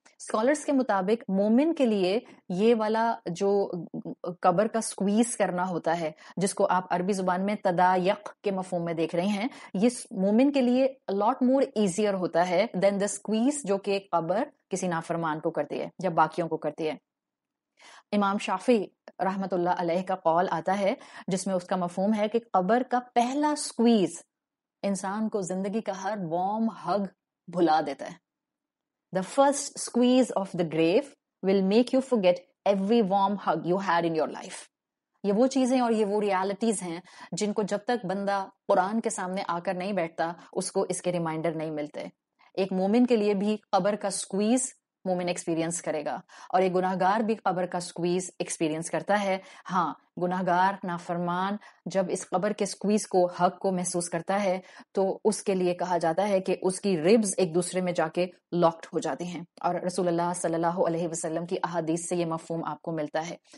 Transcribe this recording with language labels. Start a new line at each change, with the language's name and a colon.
Urdu: Scholars کے مطابق مومن کے لیے یہ والا جو قبر کا سکویز کرنا ہوتا ہے، جس کو آپ عربی زبان میں تدایق کے مفہوم میں دیکھ رہے ہیں، یہ مومن کے لیے
English: lot more easier
Urdu: ہوتا ہے
English: then the squeeze
Urdu: جو کہ قبر کسی نافرمان کو کرتی ہے یا باقیوں کو کرتی ہے. امام شافعی رحمت اللہ علیہ کا قول آتا ہے جس میں اس کا مفہوم ہے کہ قبر کا پہلا سکویز انسان کو زندگی کا ہر
English: warm hug
Urdu: بھلا دیتا ہے.
English: The first squeeze of the grave will make you forget every warm hug you had in your life.
Urdu: یہ وہ چیزیں اور یہ وہ ریالٹیز ہیں جن کو جب تک بندہ قرآن کے سامنے آ کر نہیں بیٹھتا اس کو اس کے ریمائنڈر نہیں ملتے. ایک مومن کے لیے بھی قبر کا سکویز مومن ایکسپیرینس کرے گا، اور ایک گناہگار بھی قبر کا سکویز ایکسپیرینس کرتا ہے. ہاں گناہگار نافرمان جب اس قبر کے سکویز کو، حق کو محسوس کرتا ہے تو اس کے لیے کہا جاتا ہے کہ اس کی ریبز ایک دوسرے میں جا کے لاکڈ ہو جاتی ہیں، اور رسول اللہ صلی اللہ علیہ وسلم کی احادیث سے یہ مفہوم آپ کو ملتا ہے.